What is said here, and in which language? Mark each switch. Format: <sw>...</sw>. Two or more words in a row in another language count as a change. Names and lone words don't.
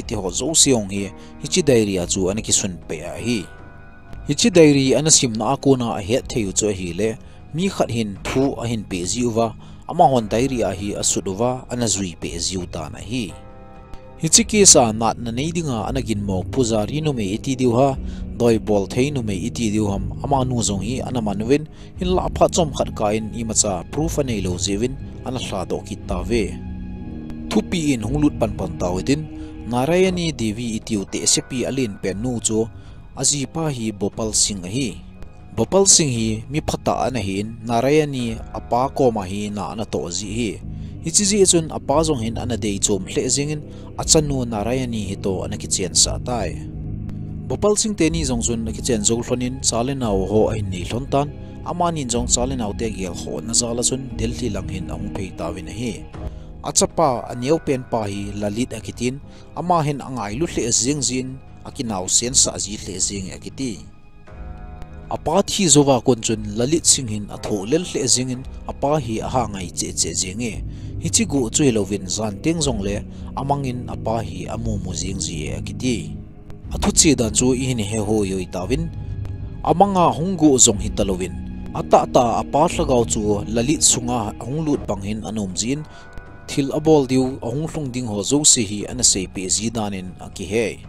<tcz>ti ho zo siong hi hichi diary a chu anaki sun pe a hi hichi diary anasim na ko na a he theu chu hi le mi khat hin thu a hin pe jiwa ama hon diary a hi asuduwa anazui pe jiu ta na hi hichi ke sa nat na nei dinga anagin mo pujari no me iti diu ha doi bol thei no me iti diu ham ama nu jong hi anamanwin hin la pha chom khat ka in imacha proof anei lo jewin ana hla do ki ta ve thupi in hunglut pan tawedin narayani devi itiu te sepi alin pe nu chu aji pa hi bopal singh hi mi phata ana hin narayani apa ko ma hi na ana to ji hi hichi chun apa jong hin ana dei chom hle jingin achanu narayani hi to ana ki chen sa tai bopal singh te ni jong chun ki chen jol flonin chalenau ho ai ni hlontan amani jong chalenau te gel ho na zala chun delhi lang hin ang phei tawin hi achapa aneu pen pa hi lalit akitin ama hin angai lu hle jing akinau sen sa ji hle jing akiti apa thi zowa kon chun lalit singh hin atho lel hle jingin apa hi aha ngai che jinge hichi go chui lovin zan teng jong le amangin apa hi amu mu jing ji akiti athu chi dan chu i ni he ho yoi tawin amanga hunggo jong hi talovin ata apa hlagaw chu lalit sunga hunglut banghin anom jin thil abol diu ahung hlung ding ho zo se hi ana sei pe ji danin aki he</tcz>